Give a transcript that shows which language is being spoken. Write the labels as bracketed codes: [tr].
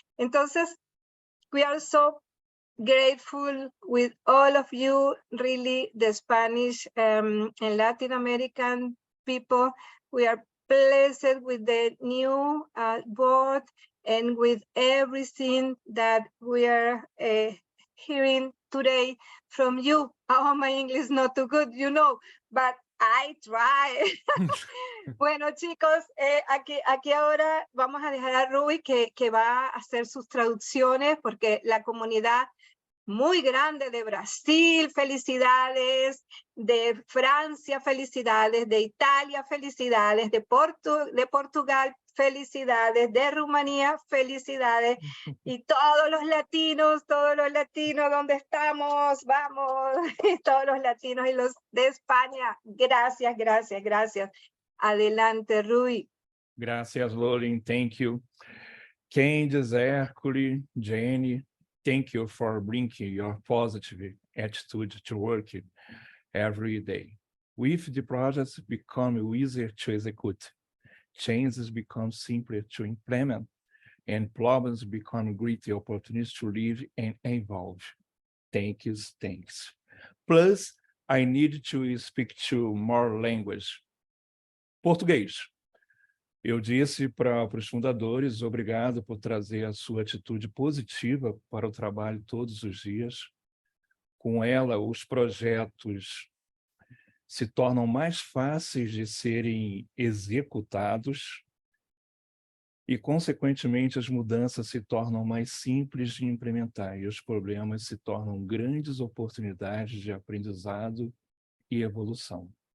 [es] Entonces, [en] we are so grateful with all of you, really, the Spanish and Latin American people. We are blessed with the new board and with everything that we are hearing today from you. Oh, my English is not too good, you know, but I try. [es] Bueno, chicos, aquí ahora vamos a dejar a Rui que va a hacer sus traducciones porque la comunidad muy grande de Brasil, felicidades, de Francia, felicidades, de Italia, felicidades, de Portugal, felicidades, de Rumanía, felicidades, y todos los latinos, ¿dónde estamos? Vamos, todos los latinos y los de España, gracias, gracias, gracias. Adelante, Rui. Gracias, [en] Lolin. Thank you. Candice, Hercule, Jenny, thank you for bringing your positive attitude to work every day. With the projects become easier to execute, changes become simpler to implement, and problems become great opportunities to live and evolve. Thanks. Plus, I need to speak to more language. [pt] Português. Eu disse para os fundadores, obrigado por trazer a sua atitude positiva para o trabalho todos os dias. Com ela, os projetos se tornam mais fáceis de serem executados e, consequentemente, as mudanças se tornam mais simples de implementar e os problemas se tornam grandes oportunidades de aprendizado e evolução.